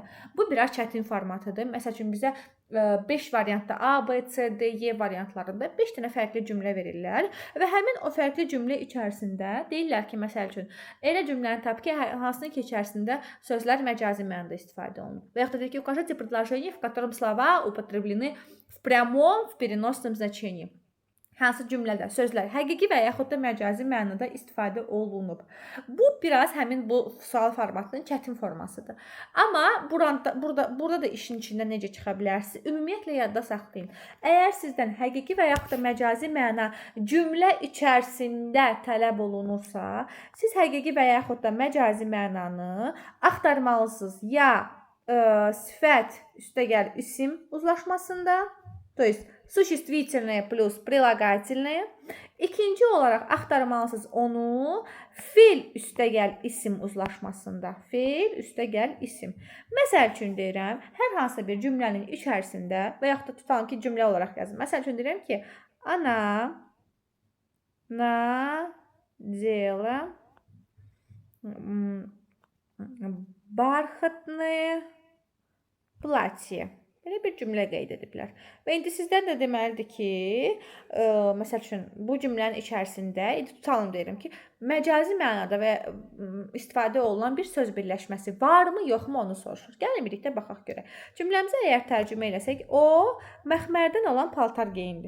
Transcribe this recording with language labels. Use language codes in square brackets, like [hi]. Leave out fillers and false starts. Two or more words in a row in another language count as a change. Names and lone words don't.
[az] Bu biraz çətin formatıdır. Məsəl üçün, bizə 5 variantda A, B, C, D, Y variantlarında 5 dənə fərqli cümlə verirlər və həmin o fərqli cümlə içərisində deyirlər ki, məsəl üçün, elə cümləni tap ki, hansının ki, içərisində sözlər məcazi mənada istifadə olunur. Və yaxud da deyir ki, [ru] укажите предложение, в котором слова употреблены в прямом, в переносном значении. [az] Hansı cümlədə sözlər həqiqi və yaxud da məcazi mənada istifadə olunub. Bu biraz həmin bu sual formatının çətin formasıdır. Amma burada da işin içindən necə çıxa bilərsiniz? Ümumiyyətlə yadda saxlayın. Əgər sizdən həqiqi və yaxud da məcazi məna cümlə içərisində tələb olunursa, siz həqiqi və yaxud da məcazi mənanı axtarmalısınız. Ya sifət üstəgəl isim uzlaşmasında, [ru] то есть существительное плюс прилагательное. [az] İkinci olaraq axtarmalısınız onu fiil üstəgəl isim uzlaşmasında. Fiil üstəgəl isim. Məsəl üçün deyirəm, hər hansı bir cümlənin içərisində və yaxud da tutalım ki, cümlə olaraq yazın. Məsəl üçün deyirəm ki, [ru] она надела бархатное платье. [az] Belə bir cümlə qeyd ediblər. Və indi sizdən də deməlidir ki, məsəl üçün, bu cümlənin içərisində, tutalım deyirəm ki, məcazi mənada və istifadə olunan bir söz birləşməsi varmı, yoxmu onu soruşur. Gəlin birlikdə baxaq görək. Cümləmizi əgər tərcümə eləsək, o məxmərdən olan paltar geyindi.